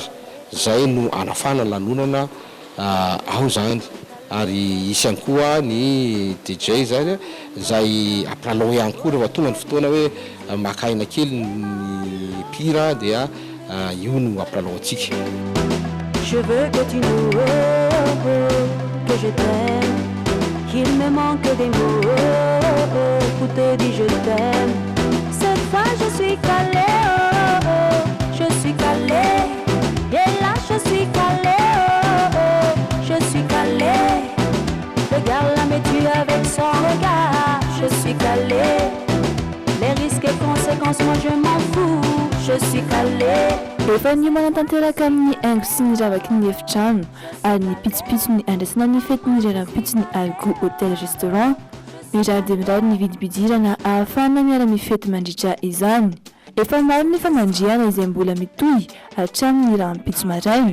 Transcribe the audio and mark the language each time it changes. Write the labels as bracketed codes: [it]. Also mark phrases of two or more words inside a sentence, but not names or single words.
[mg] Zay no anafana lanonana ao zany ary isy ihany koa ny DJ zany izay ampilalao ihany koa rehefa tonga ny fotoana hoe makaina kely ny pira dia io no ampilalao antsika. [fr] Je veux que tu nous que je t'aime. Il me manque des mots pour te dire je t'aime. Cette fois je suis calée, je suis calée. Et là je suis calée, je suis calée. Regarde-la me tue avec son regard. Je suis calée. Les risques et conséquences, moi je m'en fous. Je suis calée. [mg] Efa ny manatanteraka amin'ny haingo sy ny ravaky ny efitrano ary ny pitsopitso ny andraisana ny fetiny reram-pitso ny Algo Hotel Restaurant mirary dia mirary ny vidibidirana ahafahana miara-mifety mandritra izany. Efa maro nefa mandriana izay mbola mitohy hatramin'ny rahampitso maraina.